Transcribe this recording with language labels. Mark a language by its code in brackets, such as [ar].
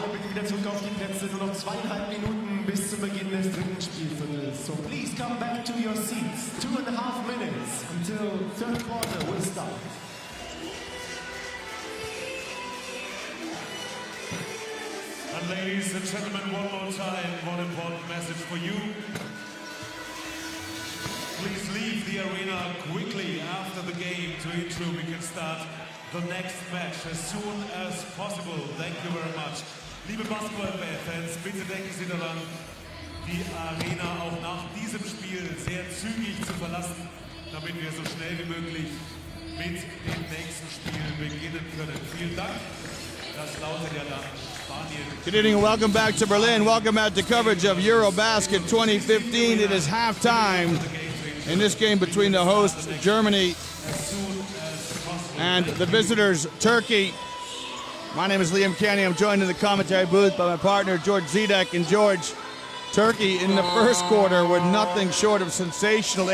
[de] wieder zurück auf die Plätze. Nur noch 2,5 Minuten bis zum Beginn des dritten Spielviertels. [en] So please come back to your seats. 2.5 minutes until third quarter will start. And ladies and gentlemen, one more time, one important message for you. Please leave the arena quickly after the game to ensure we can start the next match as soon as possible. Thank you very much. [de] Liebe Basketball-Fans, bitte denken Sie daran, die Arena auch nach diesem Spiel sehr zügig zu verlassen, damit wir so schnell wie möglich mit dem nächsten Spiel beginnen können. Vielen Dank. Das lautet ja dann Spanien. [en] Good evening and welcome back to Berlin. Welcome back to coverage of Eurobasket 2015. It is halftime in this game between the hosts, Germany, and the visitors, Turkey. My name is Liam Canny. I'm joined in the commentary booth by my partner, George Zidek. And George, Turkey in the first quarter were nothing short of sensational.